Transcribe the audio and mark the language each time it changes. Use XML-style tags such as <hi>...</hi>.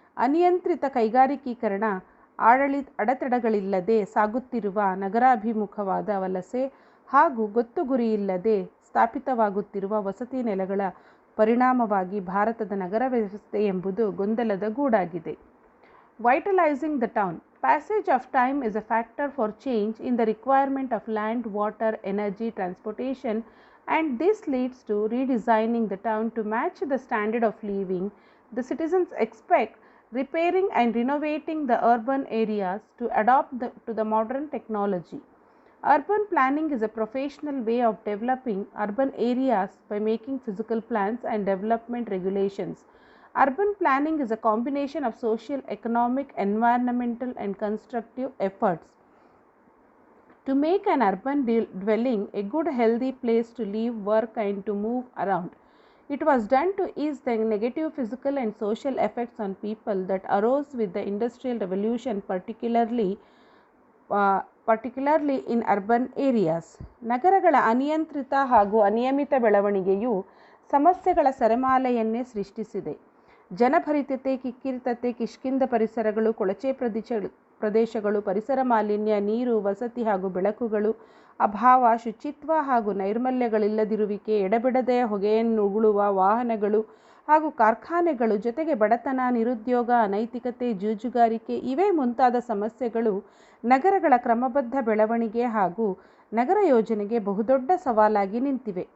<kn>ಅನಿಯಂತ್ರಿತ ಕೈಗಾರಿಕೀಕರಣ, ಅಡೆತಡೆಗಳಿಲ್ಲದೆ ಸಾಗುತ್ತಿರುವ ನಗರಾಭಿಮುಖವಾದ ವಲಸೆ ಹಾಗೂ ಗೊತ್ತು ಗುರಿಯಿಲ್ಲದೆ ಸ್ಥಾಪಿತವಾಗುತ್ತಿರುವ ವಸತಿ ನೆಲೆಗಳ ಪರಿಣಾಮವಾಗಿ ಭಾರತದ ನಗರ ವ್ಯವಸ್ಥೆ ಎಂಬುದು ಗೊಂದಲದ ಗೂಡಾಗಿದೆ.</kn> <en>Vitalizing the town. Passage of time is a factor for change in the requirement of land, water, energy, transportation, and this leads to redesigning the town to match the standard of living the citizens expect, repairing and renovating the urban areas to adapt to the modern technology. Urban planning is a professional way of developing urban areas by making physical plans and development regulations. Urban planning is a combination of social, economic, environmental, and constructive efforts to make an urban dwelling a good, healthy place to live, work, and to move around. It was done to ease the negative physical and social effects on people that arose with the Industrial Revolution, particularly particularly in urban areas.</en> <kn>ನಗರಗಳ ಅನಿಯಂತ್ರಿತ ಹಾಗೂ ಅನಿಯಮಿತ ಬೆಳವಣಿಗೆಯು ಸಮಸ್ಯೆಗಳ ಸರಮಾಲೆಯನ್ನೇ ಸೃಷ್ಟಿಸಿದೆ. ಜನಭರಿತತೆ, ಕಿಕ್ಕಿರಿತತೆ, ಕಿಷ್ಕಿಂಧ ಪರಿಸರಗಳು, ಕೊಳಚೆ ಪ್ರದೇಶಗಳು, ಪರಿಸರ ಮಾಲಿನ್ಯ, ನೀರು, ವಸತಿ ಹಾಗೂ ಬೆಳಕುಗಳು ಅಭಾವ, ಶುಚಿತ್ವ ಹಾಗೂ ನೈರ್ಮಲ್ಯಗಳಿಲ್ಲದಿರುವಿಕೆ, ಎಡಬಿಡದೆ ಹೊಗೆಯನ್ನುಗುಳುವ ವಾಹನಗಳು ಹಾಗೂ ಕಾರ್ಖಾನೆಗಳು, ಜೊತೆಗೆ ಬಡತನ, ನಿರುದ್ಯೋಗ, ಅನೈತಿಕತೆ, ಜೂಜುಗಾರಿಕೆ ಇವೇ ಮುಂತಾದ ಸಮಸ್ಯೆಗಳು ನಗರಗಳ ಕ್ರಮಬದ್ಧ ಬೆಳವಣಿಗೆ ಹಾಗೂ ನಗರ ಯೋಜನೆಗೆ ಬಹುದೊಡ್ಡ ಸವಾಲಾಗಿ ನಿಂತಿವೆ.</kn>